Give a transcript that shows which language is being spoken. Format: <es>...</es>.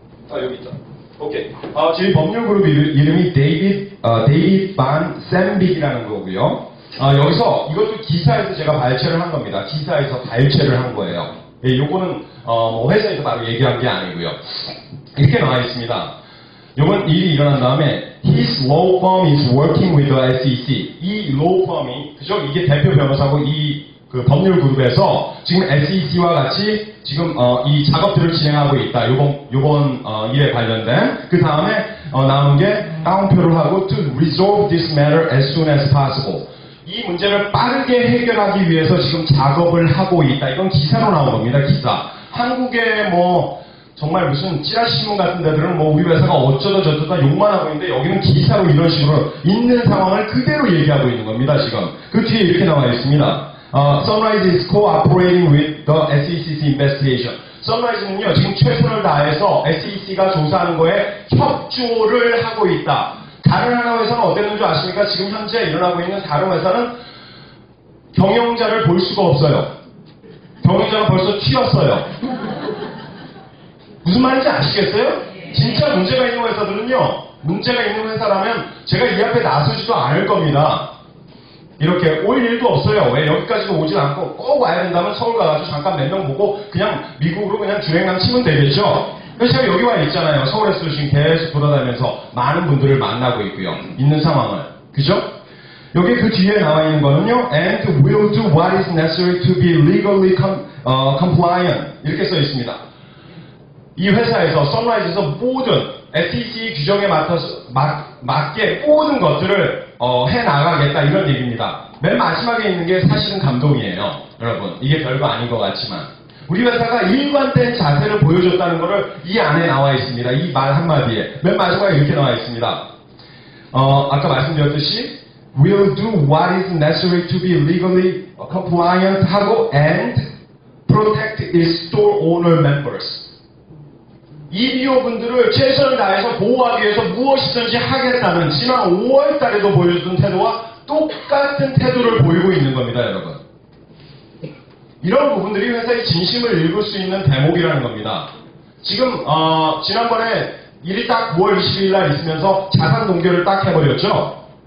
<ko>여기 있다. 오케이. 저희 법률그룹 이름이 데이빗 반 샘빅이라는 거고요. 여기서 이것도 기사에서 제가 발췌를 한 겁니다. 기사에서 발췌를 한 거예요. 예, 요거는 뭐 회사에서 바로 얘기한 게 아니고요. 이렇게 나와 있습니다. 요번 일이 일어난 다음에</ko> <en>His law firm is working with the SEC.</en> <ko>이 law firm이 그죠? 이게 대표 변호사고 그 법률 그룹에서 지금 SEC와 같이 지금 이 작업들을 진행하고 있다. 요번 일에 관련된 그 다음에 나온 게 다운표를 하고</ko> <en>to resolve this matter as soon as possible.</en> <ko>이 문제를 빠르게 해결하기 위해서 지금 작업을 하고 있다. 이건 기사로 나온 겁니다. 기사. 한국의 뭐 정말 무슨 찌라시신문 같은 데들은 뭐 우리 회사가 어쩌다 저쩌다 욕만 하고 있는데 여기는 기사로 이런 식으로 있는 상황을 그대로 얘기하고 있는 겁니다. 지금. 그 뒤에 이렇게 나와 있습니다.</ko> <en>Sunrise is cooperating with the SEC's investigation.</en> <ko>Sunrise는요 지금 최선을 다해서 SEC가 조사하는 거에 협조를 하고 있다. 다른 하나 회사는 어땠는지 아십니까? 지금 현재 일어나고 있는 다른 회사는 경영자를 볼 수가 없어요. 경영자가 벌써 튀었어요. 무슨 말인지 아시겠어요? 진짜 문제가 있는 회사들은요, 문제가 있는 회사라면 제가 이 앞에 나서지도 않을 겁니다. 이렇게 올 일도 없어요. 왜 여기까지도 오지 않고 꼭 와야 된다면 서울 가가지고 잠깐 몇 명 보고 그냥 미국으로 그냥 주행랑 치면 되겠죠? 그래서 제가 여기 와 있잖아요. 서울에서 지금 계속 돌아다니면서 많은 분들을 만나고 있고요. 있는 상황을. 그죠? 여기 그 뒤에 나와 있는 거는요.</ko> <en>And will do what is necessary to be legally compliant.</en> <ko>이렇게 써 있습니다. 이 회사에서 선라이즈에서 모든 SEC 규정에 맞게 모든 것들을 해나가겠다 이런 얘기입니다. 맨 마지막에 있는 게 사실은 감동이에요. 여러분 이게 별거 아닌 것 같지만 우리 회사가 일관된 자세를 보여줬다는 것을 이 안에 나와 있습니다. 이 말 한마디에 맨 마지막에 이렇게 나와 있습니다. 아까 말씀드렸듯이</ko> <en>will do what is necessary to be legally compliant</en> <ko>하고</ko> <en>and protect its store owner members.</en> <ko>EBO분들을 최선을 다해서 보호하기 위해서 무엇이든지 하겠다는 지난 5월 달에도 보여줬던 태도와 똑같은 태도를 보이고 있는 겁니다, 여러분. 이런 부분들이 회사의 진심을 읽을 수 있는 대목이라는 겁니다. 지금 지난번에 일이 딱 9월 22일 날 있으면서 자산 동결을 딱 해버렸죠.</ko>